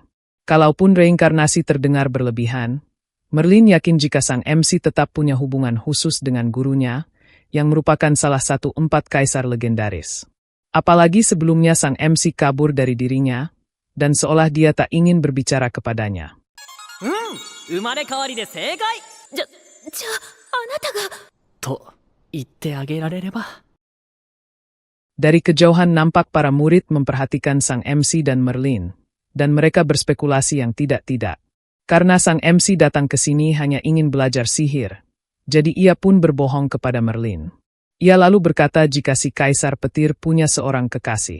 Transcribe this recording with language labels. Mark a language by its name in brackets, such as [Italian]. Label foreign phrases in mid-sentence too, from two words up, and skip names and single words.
[Indonesian] Kalaupun reinkarnasi terdengar berlebihan, Merlin yakin jika sang MC tetap punya hubungan khusus dengan gurunya, yang merupakan salah satu 4 kaisar legendaris. Apalagi sebelumnya sang MC kabur dari dirinya, dan seolah dia tak ingin berbicara kepadanya. [Japanese] 生まれ変わりで正解。じゃあなたが。と言ってあげられれば。 [Indonesian] Dari kejauhan nampak para murid memperhatikan sang MC dan Merlin, dan mereka berspekulasi yang tidak-tidak. Karena sang MC datang ke sini hanya ingin belajar sihir, jadi ia pun berbohong kepada Merlin. Ia lalu berkata jika si Kaisar Petir punya seorang kekasih.